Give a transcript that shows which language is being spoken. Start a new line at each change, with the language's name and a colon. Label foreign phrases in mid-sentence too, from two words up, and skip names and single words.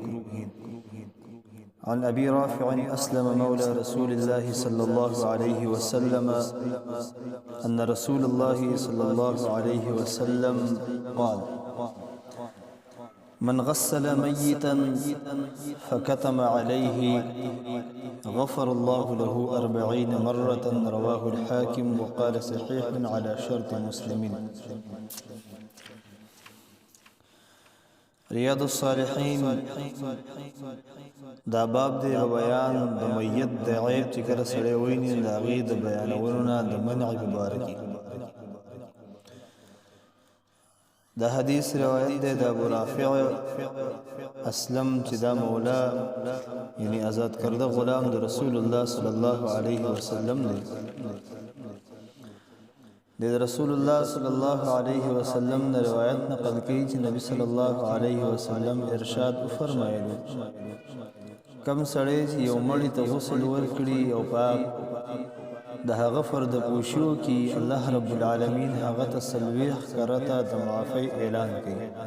Arabic: عن أبي رافع أسلم مولى رسول الله صلى الله عليه وسلم أن رسول الله صلى الله عليه وسلم قال: من غسل ميتا فكتم عليه غفر الله له 40 مرة. رواه الحاكم وقال صحيح على شرط مسلم.
Pashto: ریاض الصالحین دا باب دی بیان د میت د عیب چې کله سړی ویني د هغې د بیانولو نه د منع مبارکي. دا حدیث روایت دی د ابو رافع اسلم چې دا مولا یعنی آزاد کرده غلام د رسول الله
Arabic: صلی الله علیه وسلم
Pashto: دی د رسول الله
Arabic: صلی الله علیه وسلم
Pashto: نه روایت نقل کوي چې نبی
Arabic: صلی الله علیه وسلم
Pashto: ارشاد فرمایلی: کم سړی چې یو مړي ته غسل ورکړي او پاک د هغه فرد پوشو کې الله
Arabic: رب العالمین
Pashto: هغه ته څلوېښت کرته د معافی اعلان کوي.